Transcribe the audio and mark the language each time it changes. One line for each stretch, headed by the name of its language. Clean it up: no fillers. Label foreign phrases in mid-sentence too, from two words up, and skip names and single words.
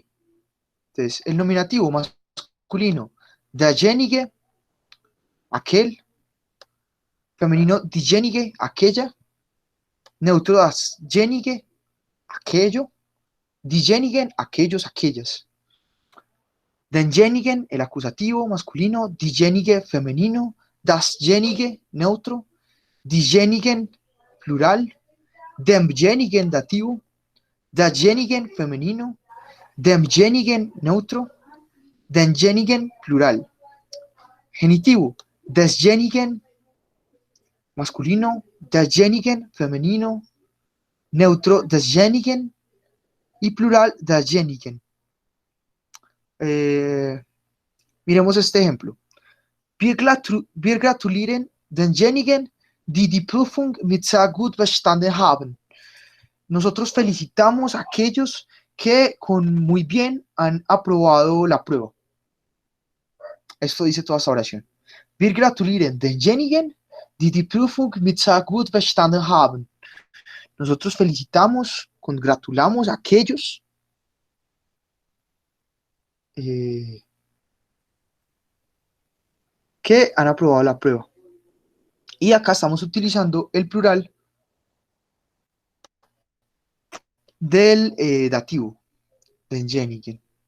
Spanish: Entonces, el nominativo masculino, derjenige, aquel, femenino, diejenige, aquella, neutro, dasjenige, aquello, diejenigen, aquellos, aquellas. Denjenigen, el acusativo masculino, diejenige, femenino, dasjenige, neutro, diejenigen, plural, demjenigen, dativo, dasjenigen, femenino, demjenigen, neutro, denjenigen, plural. Genitivo, desjenigen, masculino, derjenigen, femenino, neutro, desjenigen y plural, derjenigen. Miremos este ejemplo.
German: Wir gratulieren denjenigen, die die Prüfung mit sehr gut bestanden haben.
Spanish: Nosotros felicitamos a aquellos que con muy bien han aprobado la prueba. Esto dice toda esta oración.
German: Wir gratulieren denjenigen, die die Prüfung mit sehr gut bestanden haben.
Spanish: Nosotros felicitamos, congratulamos a aquellos que han aprobado la prueba. Y acá estamos utilizando el plural del dativo, denjenigen.